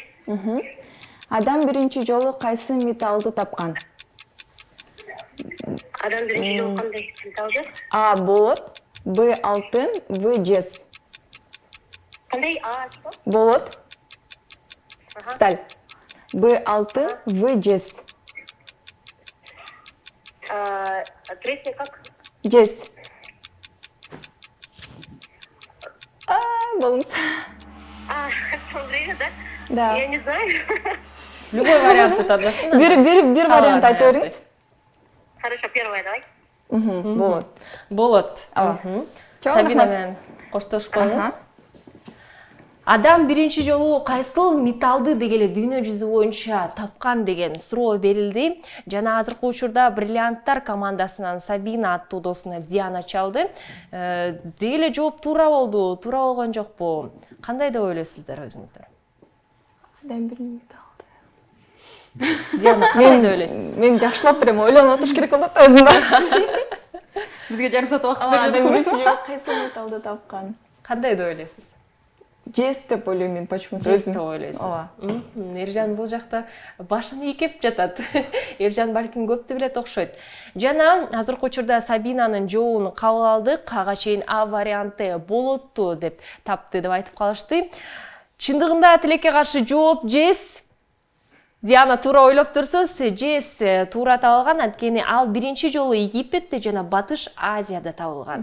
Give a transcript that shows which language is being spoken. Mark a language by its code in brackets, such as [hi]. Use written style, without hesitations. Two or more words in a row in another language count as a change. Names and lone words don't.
[ky] Адам биринчи жолу кайсы металлды тапкан? Адам биринчи жолу кандай металлды? А болот, Б алтын, В жез. Кандай? Что? Болот, сталь. Б алтын, В жез. [ru] Третье как? [ky] Жез. Болуңуз. [ru] Время, да? Да. Я не знаю. [ky] Любой вариантты тандасың. Бир вариант айтып бериңиз. [ru] Хорошо, первое давай. [ky] Болот. Болот. Чоң Сабина рахмат. менен коштошуп коебуз. Адам биринчи жолу кайсыл металлды дегеле дүйнө жүзү боюнча тапкан деген суроо берилди. Жана азыркы учурда бриллианттар командасынан Сабина аттуу досуна Диана чалды. Дегеле жооп туура болду, туура болгон жокпу? Кандай деп ойлойсуздар өзүңүздөр? Адам бир металлды. Диана, кандай деп ойлойсуз? Мен жакшылап берем, ойлонуп отуруш керек болот өзүм да. Бизге жарым саат убакыт Адам берилди. биринчи жолу кайсыл металлды тапкан? Кандай деп ойлойсуз? Жес деп ойлойм мен почему-то Жест өзүм. деп ойлойсуз. Ооба. Эржан бул жакта башын ийкеп жатат. Эржан балким көптү билет окшойт. Жана азыркы учурда Сабинанын жообун кабыл алдык. Ага чейин А варианты болотту деп тапты деп айтып калышты. Чындыгында тилекке каршы жооп жес. Диана туура ойлоп турсуз, жес туура табылган, анткени ал биринчи жолу Египетте жана Батыш Азияда табылган.